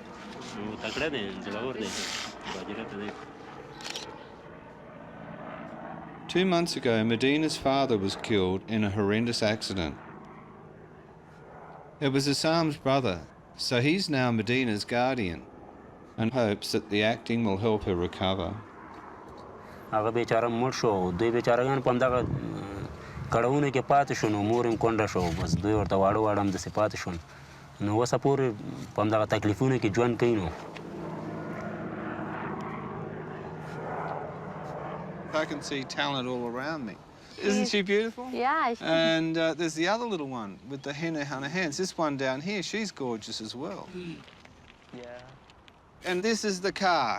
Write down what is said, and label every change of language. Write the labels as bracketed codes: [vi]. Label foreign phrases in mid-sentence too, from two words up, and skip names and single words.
[en] 2 months ago, Medina's father was killed in a horrendous accident. It was Assam's brother, so he's now Medina's guardian and hopes that the acting will help her recover. [ps] هغه بیچاره مړ شو دوی بیچارهګان په همدغه کړاوونو کې پاتې شو نو مور یې کونډه شو بس دوی ورته واړه واړه همداسې پاتې شول نو اوسه پورې په همدغه تکلیفونو کې ژوند کوي نو [en] I can see talent all around me. Isn't she beautiful? Yeah. And there's the other little one with the henna on her hands. This one down here, she's gorgeous as well. Yeah. And this is the car.